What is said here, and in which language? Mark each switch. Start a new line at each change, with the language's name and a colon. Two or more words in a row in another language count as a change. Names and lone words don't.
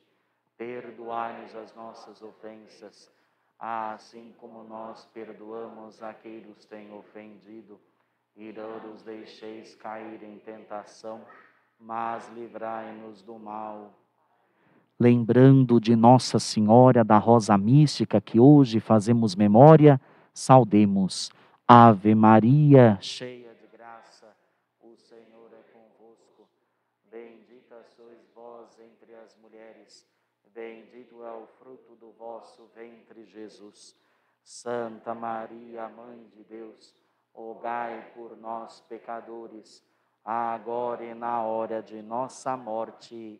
Portuguese: Perdoai-nos as nossas ofensas, assim como nós perdoamos a quem nos tem ofendido. E não nos deixeis cair em tentação, mas livrai-nos do mal. Lembrando de Nossa Senhora da Rosa Mística, que hoje fazemos memória, saudemos. Ave Maria, cheia de graça, o Senhor é convosco. Bendita sois vós entre as mulheres, bendito é o fruto do vosso ventre, Jesus. Santa Maria, Mãe de Deus, rogai por nós, pecadores, agora e na hora de nossa morte.